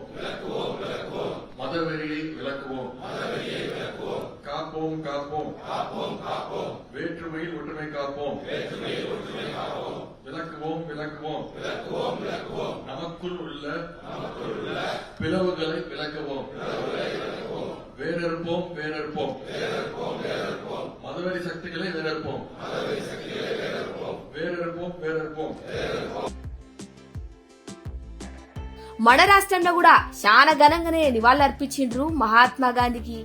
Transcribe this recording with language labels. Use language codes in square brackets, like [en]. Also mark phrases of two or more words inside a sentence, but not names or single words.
[ta] மதவெறியை விளக்குவோம் காப்போம் காப்போம் வேற்றுமையில் ஒற்றுமை காப்போம் விளக்குவோம் விளக்குவோம் நமக்குள் உள்ள பிளவுகளை விளக்குவோம் வேறறுப்போம் வேறறுப்போம் மதவெறி சக்திகளை வேறறுப்போம் வேறறுப்போம் வேறறுப்போம். [te] మన రాష్ట్రంలో కూడా చాలా ఘనంగానే నివాళులర్పించిండ్రు మహాత్మా గాంధీకి.